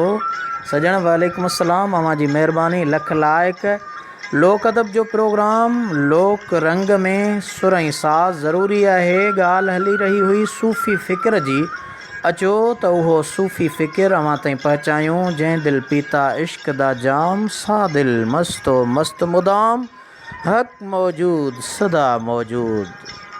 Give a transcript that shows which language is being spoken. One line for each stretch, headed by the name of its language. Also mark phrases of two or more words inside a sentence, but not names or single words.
Sindhi: सॼण वालेकुम अस्सलाम, अव्हां जी महिरबानी लख लाइक। लोक अदब जो प्रोग्राम लोक रंग में सुर ऐं साज़ ज़रूरी आहे। ॻाल्हि हली रही हुई सूफ़ी फ़िक्र जी, अचो त उहो सूफ़ी फ़िक्र अव्हां ताईं पहुचायूं।
Punjabi: جنہیں دل پیتا عشق دا جام، سا دل مستو مست مدام، حق موجود سدا موجود.